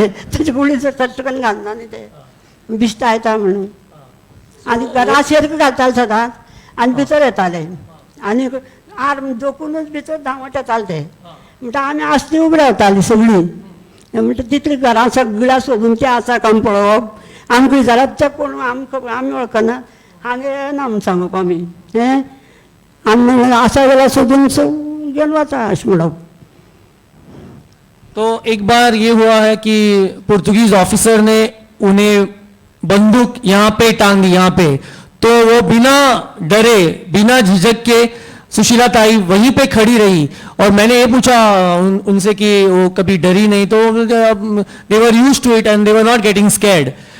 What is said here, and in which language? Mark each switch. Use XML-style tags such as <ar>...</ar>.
<gom>तेजे गुळीचो चटकन घालना न्ही ते, बिश्टा येता म्हणून। आनी घरा शेर्क घालताले सदांच आनी भितर येताले आनी आर्म जोखूनच भितर धांवत येताले ते। म्हणटा आमी आसली उबी रावतालीं सगळीं, म्हणटा तितली घरां सगळ्या सोदून ते आसा काय पळोवप, आमकां विचारप ते कोण आमी वळखना, हांगा येना म्हूण सांगप आमी। हें आमी आसा जाल्यार सोदून घेवन वता अशें म्हणप।</gom> <hi>तो एक बार ये हुआ है कि पुर्तगीज ऑफिसर ने उन्हें बंदूक यहाँ पे टांग दी, यहाँ पे, तो वो बिना डरे बिना झिझक के सुशीलाताई वहीं पे खड़ी रही और मैंने ये पूछा उनसे कि वो कभी डरी नहीं, तो</hi> <en>They were used to it and they were not getting scared.</en>